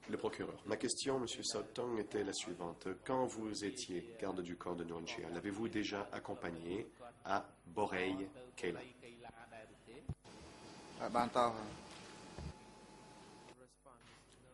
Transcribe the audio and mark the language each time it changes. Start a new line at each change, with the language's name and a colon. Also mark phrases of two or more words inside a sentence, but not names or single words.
French: Le procureur. Ma question, Monsieur Sotong, était la suivante. Quand vous étiez garde du corps de Nuanchia, l'avez-vous déjà accompagné à Borei Keila?
Khmer: កីឡាដែរឬទេ អត់បានតោះ
English: response no